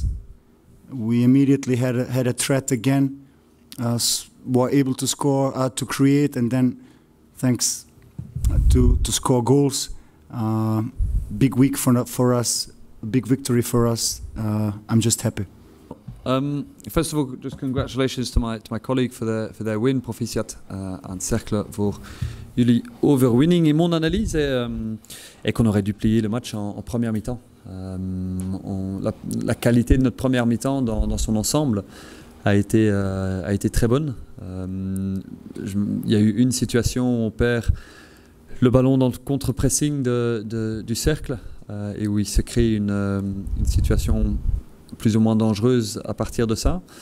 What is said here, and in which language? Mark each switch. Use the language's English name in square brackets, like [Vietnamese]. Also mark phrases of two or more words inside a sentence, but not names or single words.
[English] We immediately had a threat again, were able to score, to create, and then thanks to score goals. Big week for us, a big victory for us. I'm just happy. First of all, just congratulations to my colleague for their win. [Dutch] Proficiat aan Cercle voor jullie overwinning. [French] Et mon analyse est qu'on aurait dû plier le match en première mi-temps. La qualité de notre première mi-temps dans son ensemble a été très bonne. Il y a eu une situation où on perd le ballon dans le contre-pressing du cercle et où il se crée une situation plus ou moins dangereuse à partir de ça.